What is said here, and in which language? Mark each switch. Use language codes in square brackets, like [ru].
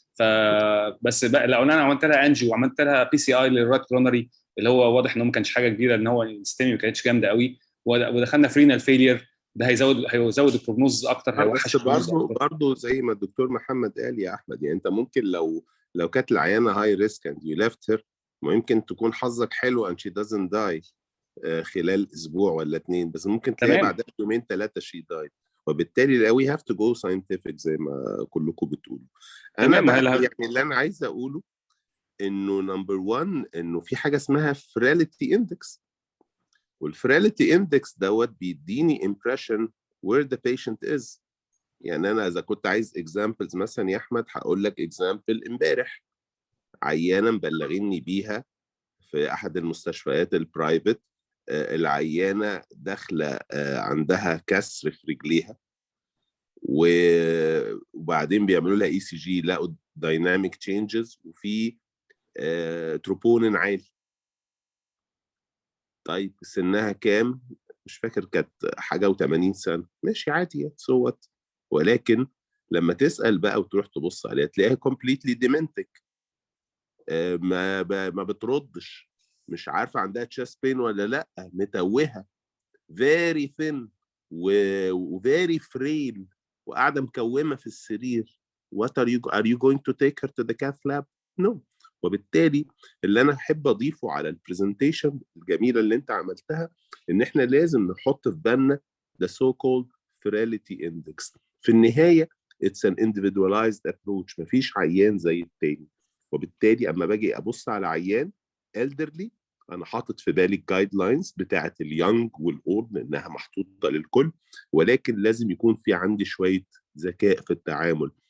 [ar] فبس بقى لو انا عملت لها انجي وعملت لها بي سي اي للرايت كرونري اللي هو واضح ان هو ما كانش حاجه كبيره، ان هو الستامي ما كانتش جامده قوي، ودخلنا في رينال فيلير، ده هيزود البروجنوز اكتر، هيوحش بس برضه زي ما الدكتور محمد قال يا احمد، يعني انت ممكن لو كانت العيانه [en] high risk and you left here, [ar] ممكن تكون حظك حلو [en] and she doesn't die [ar] خلال اسبوع ولا 2، بس ممكن تلاقي بعدها 2-3 [en] she died. [ar] وبالتالي [en] we have to go scientific [ar] زي ما كلكم بتقولوا. انا بقى يعني اللي انا عايز اقوله انه نمبر 1 انه في حاجه اسمها فريليتي اندكس، والفريليتي اندكس دوت بيديني [en] impression where the patient is. [ar] يعني انا اذا كنت عايز اكزامبلز مثلا يا احمد هقول لك اكزامبل امبارح، عيانه مبلغيني بيها في احد المستشفيات البرايفت، العيانه داخله عندها كسر في رجليها، وبعدين بيعملوا لها اي سي جي لقوا دايناميك تشينجز وفي تروبونين عالي. طيب سنها كام؟ مش فاكر، كانت حاجه و80 سنه، ماشي عادي صوت. ولكن لما تسال بقى وتروح تبص عليها تلاقيها كومبليتلي ديمنتك، ما بتردش، مش عارفه عندها تشيست بين ولا لا، متوهه، فيري ثين وفيري فريل، وقاعده مكومه في السرير. [en] what are you going to take her to the cath lab? no. [ar] وبالتالي اللي انا احب اضيفه على البرزنتيشن الجميله اللي انت عملتها ان احنا لازم نحط في بالنا [en] the so called frailty index. [ar] في النهايه [en] it's an individualized approach، [ar] مفيش عيان زي التاني. وبالتالي اما باجي ابص على عيان elderly انا حاطط في بالي الجايد لاينز بتاعه اليونج والاولد لانها محطوطه للكل، ولكن لازم يكون في عندي شويه ذكاء في التعامل.